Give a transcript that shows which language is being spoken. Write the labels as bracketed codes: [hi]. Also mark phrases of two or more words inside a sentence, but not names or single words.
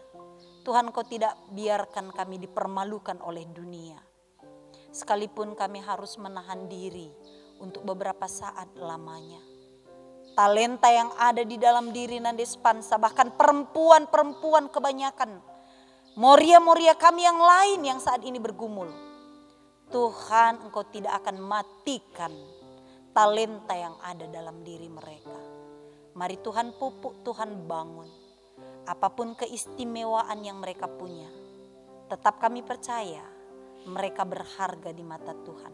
[id] Tuhan Kau tidak biarkan kami dipermalukan oleh dunia. Sekalipun kami harus menahan diri untuk beberapa saat lamanya. Talenta yang ada di dalam diri Nandes Pansa, bahkan perempuan-perempuan kebanyakan. Moria-moria kami yang lain yang saat ini bergumul. Tuhan, Engkau tidak akan matikan talenta yang ada dalam diri mereka. Mari Tuhan pupuk, Tuhan bangun. Apapun keistimewaan yang mereka punya, tetap kami percaya mereka berharga di mata Tuhan.